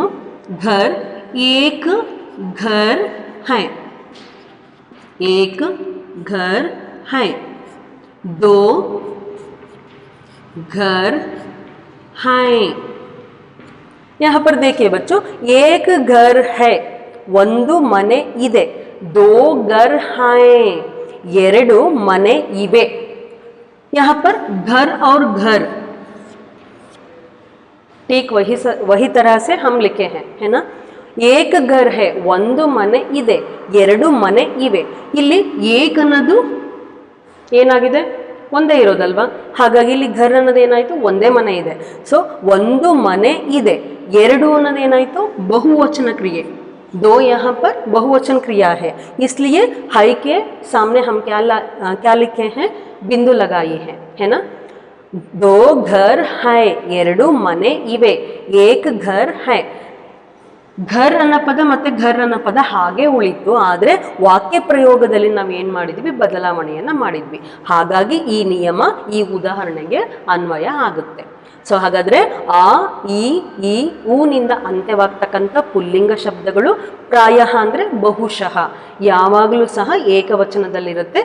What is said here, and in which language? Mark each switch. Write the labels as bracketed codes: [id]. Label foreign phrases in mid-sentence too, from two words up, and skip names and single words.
[hi] घर एक घर है, एक घर है, दो घर हैं। यहाँ पर देखिए बच्चों, एक घर है, [kn] ಒಂದು ಮನೆ ಇದೆ, [hi] दो घर हैं, [kn] ಎರಡು ಮನೆ ಇವೆ। [hi] यहाँ पर घर और घर ठीक वही तरह से हम लिखे हैं, है ना। एक घर है, [kn] ಒಂದು ಮನೆ ಇದೆ, ಎರಡು ಮನೆ ಇವೆ। ಇಲ್ಲಿ ಏಕ ಅನ್ನೋದು ಏನಾಗಿದೆ, ಒಂದೇ ಇರೋದಲ್ವಾ, ಹಾಗಾಗಿ ಇಲ್ಲಿ ಘರ್ ಅನ್ನೋದು ಏನಾಯ್ತು, ಒಂದೇ ಮನೆ ಇದೆ। ಸೊ ಒಂದು ಮನೆ ಇದೆ, ಎರಡು ಅನ್ನೋದು ಏನಾಯ್ತು, ಬಹುವಚನ ಕ್ರಿಯೆ। [hi] दो यहाँ पर बहुवचन क्रिया है, इसलिए हाई के सामने हम क्या लिखे हैं, बिंदु लगाई है ना। दो घर है, [kn] ಎರಡು ಮನೆ ಇವೆ, [hi] एक घर है। [kn] ಘರ್ ಅನ್ನೋ ಪದ ಮತ್ತೆ ಘರ್ ಅನ್ನೋ ಪದ ಹಾಗೆ ಉಳಿತು, ಆದರೆ ವಾಕ್ಯ ಪ್ರಯೋಗದಲ್ಲಿ ನಾವು ಏನು ಮಾಡಿದ್ವಿ, ಬದಲಾವಣೆಯನ್ನು ಮಾಡಿದ್ವಿ। ಹಾಗಾಗಿ ಈ ನಿಯಮ ಈ ಉದಾಹರಣೆಗೆ ಅನ್ವಯ ಆಗುತ್ತೆ। ಸೊ ಹಾಗಾದರೆ ಆ ಈ ಊನಿಂದ ಅಂತ್ಯವಾಗ್ತಕ್ಕಂಥ ಪುಲ್ಲಿಂಗ ಶಬ್ದಗಳು ಪ್ರಾಯಃ ಅಂದರೆ ಬಹುಶಃ ಯಾವಾಗಲೂ ಸಹ ಏಕವಚನದಲ್ಲಿರುತ್ತೆ।